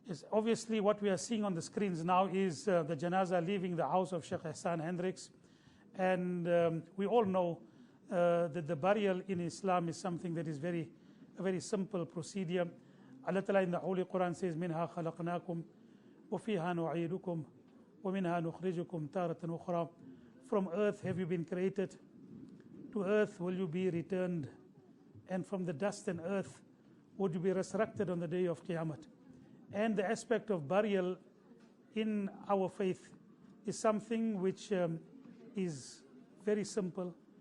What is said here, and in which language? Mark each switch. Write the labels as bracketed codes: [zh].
[en] Obviously, what we are seeing on the screens now is the janazah leaving the house of Sheikh Hassan Hendricks. And we all know that the burial in Islam is something that is a very simple procedure. Allah Ta'ala in the Holy Quran says, [ar] مِنْهَا خَلَقْنَاكُمْ وَفِيهَا نُعِيدُكُمْ وَمِنْهَا نُخْرِجُكُمْ تَارَةً أُخْرَى. [en] from earth have you been created, to earth will you be returned, and from the dust and earth would you be resurrected on the day of Qiyamah. And the aspect of burial in our faith is something which is very simple.